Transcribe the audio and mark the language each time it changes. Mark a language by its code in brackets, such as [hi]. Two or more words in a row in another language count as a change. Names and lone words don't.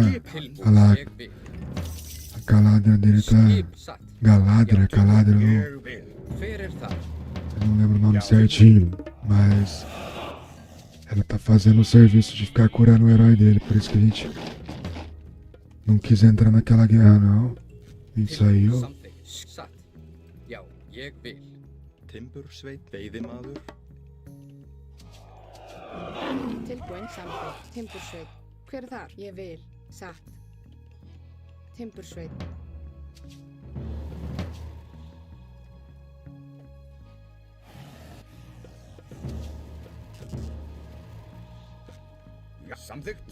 [pt] Olha lá, a caladra dele tá... Galadra, eu não lembro o nome certinho, mas... ela tá fazendo o serviço de ficar curando o herói dele, por isso que a gente não quis entrar naquela guerra, não. A gente saiu. [is] Já, ég vil. Timbursveit, veiðimaður. Tilbúin, samþykkt. Timbursveit. Hver er þar? Ég vil. Satt. Timbursveit. Já. Samþykkt.